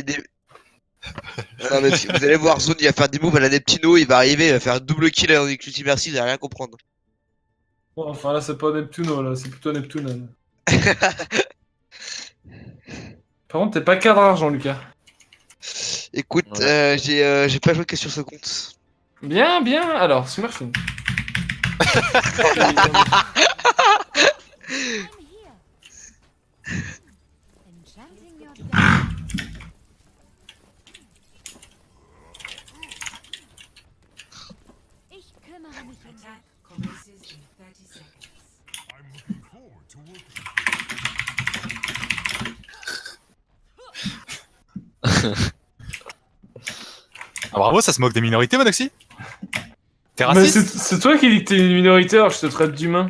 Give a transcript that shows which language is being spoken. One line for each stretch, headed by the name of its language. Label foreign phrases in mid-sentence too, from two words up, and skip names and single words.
French: Non, mais vous allez voir Zun, il va faire des moves à la Neptuno, il va arriver, il va faire
English: double kill
French: avec l'ulti merci, il va rien comprendre. Bon, enfin là, c'est pas Neptuno, là, c'est plutôt Neptune. Par contre, t'es pas cadre argent, Lucas. Écoute, j'ai pas joué que sur ce compte. Bien, bien. Alors, Smurfing.
English: Enchanting your day.
German: Ich kümmere mich um dich.
French: Ah, bravo, ça se moque des minorités, Monoxy. T'es Mais raciste. c'est toi qui dis que t'es une minorité, alors je te traite d'humain.